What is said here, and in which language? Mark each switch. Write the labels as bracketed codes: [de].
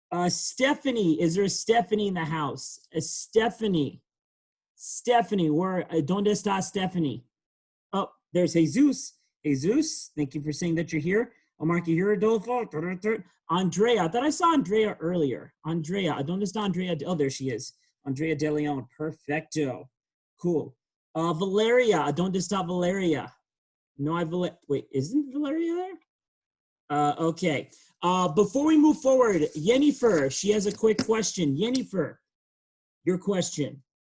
[en] Stephanie, is there a Stephanie in the house? A Stephanie. Stephanie, where? [es] ¿Dónde está Stephanie? [en] Oh, there's Jesus. Jesus, thank you for saying that you're here. I'll mark you here, Adolfo. Andrea, I thought I saw Andrea earlier. Andrea, [es] ¿dónde está Andrea? [en] Oh, there she is. Andrea De Leon, perfecto. Cool. [es] Valeria, ¿dónde está Valeria? [en] No, wait, isn't Valeria there? Okay. Before we move forward, Jennifer, she has a quick question. Jennifer, your question.